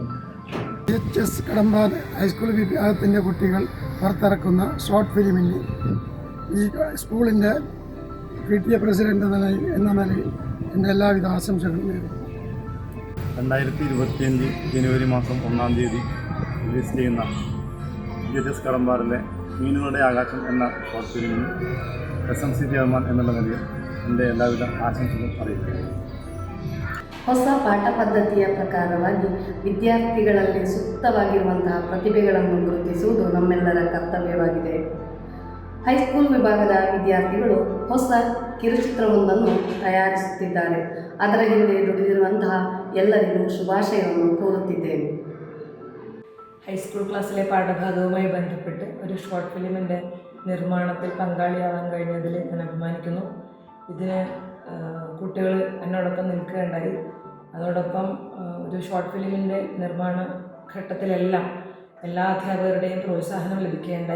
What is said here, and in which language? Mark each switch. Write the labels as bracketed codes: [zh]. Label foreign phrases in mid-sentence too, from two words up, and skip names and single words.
[ml] GHS കടമ്പാർ ഹൈസ്കൂൾ വിഭാഗത്തിൻ്റെ കുട്ടികൾ പുറത്തിറക്കുന്ന [en] short filminu [ml] ഈ സ്കൂളിൻ്റെ PTA പ്രസിഡന്റ് എന്ന നിലയിൽ എൻ്റെ എല്ലാവിധ ആശംസകളും നേരുന്നു. 2025 ജനുവരി മാസം 1 തീയതി റിലീസ് ചെയ്യുന്ന GHS കടമ്പാറിലെ മീനുകളുടെ ആകാശം എന്ന [en] short filminu [ml] SMC ചെയർമാൻ എന്നുള്ള നിലയിൽ എൻ്റെ എല്ലാവിധ ആശംസകളും അറിയിക്കുന്നു. [kn] ಹೊಸ ಪಾಠ ಪದ್ಧತಿಯ ಪ್ರಕಾರವಾಗಿ ವಿದ್ಯಾರ್ಥಿಗಳಲ್ಲಿ ಸೂಕ್ತವಾಗಿರುವಂತಹ ಪ್ರತಿಭೆಗಳನ್ನು ಗುರುತಿಸುವುದು ನಮ್ಮೆಲ್ಲರ ಕರ್ತವ್ಯವಾಗಿದೆ. ಹೈಸ್ಕೂಲ್ ವಿಭಾಗದ ವಿದ್ಯಾರ್ಥಿಗಳು ಹೊಸ ಕಿರುಚಿತ್ರವೊಂದನ್ನು ತಯಾರಿಸುತ್ತಿದ್ದಾರೆ. ಅದರ ಹಿಂದೆ ದುಡಿದಿರುವಂತಹ ಎಲ್ಲರಿಗೂ ശുഭാശയವನ್ನು കോരുತ್ತಿದ್ದೇನೆ. [ml] ഹൈസ്കൂൾ ക്ലാസ്സിലെ പാഠഭാഗവുമായി ബന്ധപ്പെട്ട് ഒരു [en] short filminte [ml] നിർമ്മാണത്തിൽ പങ്കാളിയാവാൻ കഴിഞ്ഞതിൽ ഞാൻ അഭിമാനിക്കുന്നു. ഇതിന് കുട്ടികൾ എന്നോടൊപ്പം നിൽക്കുകയുണ്ടായി. അതോടൊപ്പം ഒരു [en] short filminte [ml] നിർമ്മാണ ഘട്ടത്തിലെല്ലാം എല്ലാ അധ്യാപകരുടെയും പ്രോത്സാഹനം ലഭിക്കുകയുണ്ടായി.